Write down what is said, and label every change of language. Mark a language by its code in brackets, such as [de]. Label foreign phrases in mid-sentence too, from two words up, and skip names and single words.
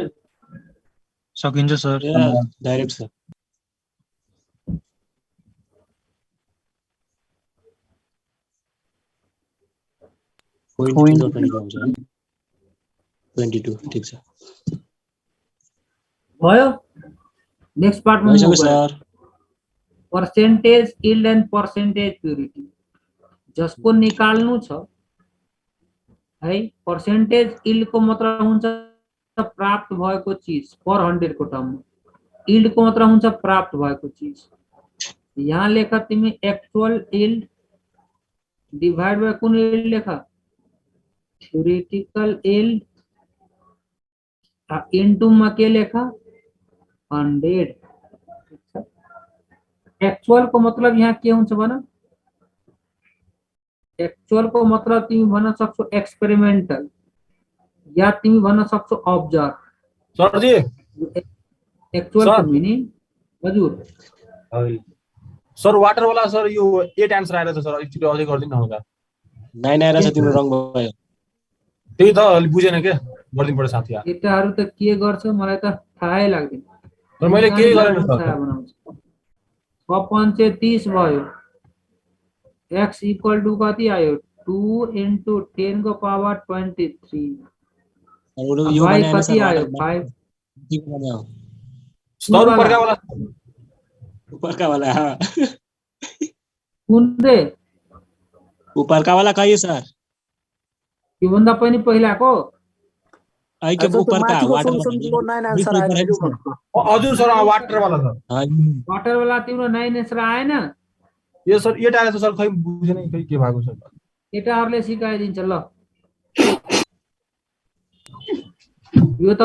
[ne] सकिन्छ सर। डाइरेक्ट सर। पोइन्ट 22 ठीक छ। भयो। नेक्स्ट पार्ट में सर [en] percentage yield and percentage purity [ne] जसको निकाल्नु छ है। [en] percentage yield [ne] को मतलब हुन्छ प्राप्त भएको चीज पर 100 को टर्म। यील्ड को मतलब हुन्छ प्राप्त भएको चीज। यहाँ लेखा तिमी [en] actual yield divide by [ne] कुन यील्ड लेखा? [en] theoretical yield into [ne] में के लेखा? 100। एक्चुअल को मतलब यहाँ के हुन्छ भन? एक्चुअल को मतलब तिमी भन्न सक्छौ एक्सपेरिमेंटल या तिमी भन्न सक्छौ ऑब्जर्व। सर जी एक्चुअल को मीनिंग हजुर सर वाटर वाला सर यो 8 आन्सर आएर छ सर। एकचोटी अझै गर्दिन होला। 9 आएर छ तिम्रो रङ भयो। त्यही त अलि बुझेन के। गरिदिनु पर्यो साथी यार। केटाहरू त के गर्छ मलाई त थाहै लाग्दैन। तर मैले केही गरेन सर। छाया बनाउँछ 6×5 = 30 भयो। x = कति आयो 2 × 10 को पावर 23। यो y भने कति आयो 5। [hi] सर ऊपरका वाला ऊपरका वाला हाँ [ne] कुन रे [hi] ऊपरका वाला कहिए सर [ne] यो भन्दा पनि पहिलाको आई के [hi] अच्छा, तो ऊपर का [ne] माथिको वाटर सोल्युसनको 9 आन्सर आयो वाला त्यो भन्नु। हजुर सर वाटर वाला सर। वाटर वाला तिम्रो 9 आन्सर आएन। यो सर 8 आएछ सर, खै बुझेन खै के भएको सर। केटाहरूले सिकाइदिन्छ ल। यो त